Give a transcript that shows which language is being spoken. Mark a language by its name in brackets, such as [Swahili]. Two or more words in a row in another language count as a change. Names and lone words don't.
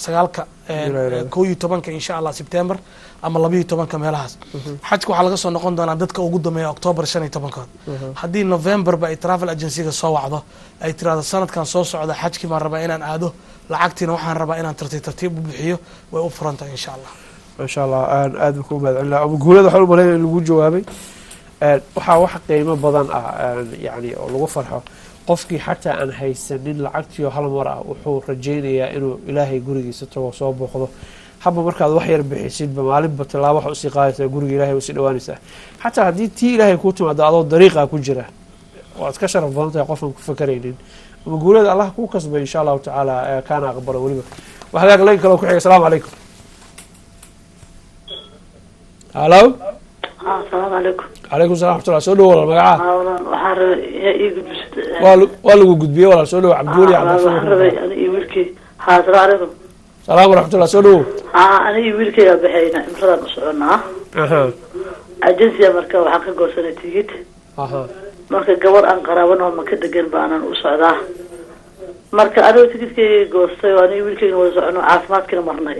[Somali] 11 [Arabic] إن شاء الله [Somali] September ama 12 meelahaas xajka waxaa laga soo noqon doonaa dadka ugu dambeeya October 15 haddii November ba ay [English] travel agency-ga [Somali] soo wacdo ay tiraahdo sanadkan soo socda xajkii ma raba inaan aado lacagtiina waxaan rabaa inaan tartiib u bixiyo way u furantaa [Arabic] إن شاء الله ما شاء الله [Somali] aad ku mahadcelina abu guulada waxa uu leeyahay lagu jawaabay waxa wax qiimo badan yani oo lagu farxo qofkii xataa aan haysanin lacagtii hal mar ah wuxuu rajaynayaa inuu ilaahay gurigiisa tago soo booqdo haba markaad wax yar bixisid maalinba talaabo wax u sii qaadaysaa guriga ilaahay u sii dhawaanaysaa xataa haddii tii ilaahay ku timaado adoo dariiqa ku jira waad ka sharaf badan tahay qofan ku fakaraynin abu guulada Allah ku kasbay [Arabic] إن شاء الله تعالى [Somali] kaana aqbalo waliba waxa laga kala ku xiga [Arabic] السلام عليكم [Somali] Hello. [Arabic] السلام عليكم. عليكم السلام ورحمة الله. [Somali] Soo dhaw walaal magaca. Waxaan rabay ii gudbisay. Waa lagu gudbiyay walaal soo dhaw Cabduuli Cabdi. Waxaan rabay aniga wiilkii. [Arabic] السلام عليكم. سلام ورحمة الله. [Somali] Soo dhaw. Aniga wiilkii baxayna imrada u soconaa. Agency marka waxaan ka goosanay tigid. Marka gabar aan qaraabano ma ka degan baanan u socdaa. Marka aniga tigidkii goostay oo aniga wiilkii wada socono caafimaadkina marnay.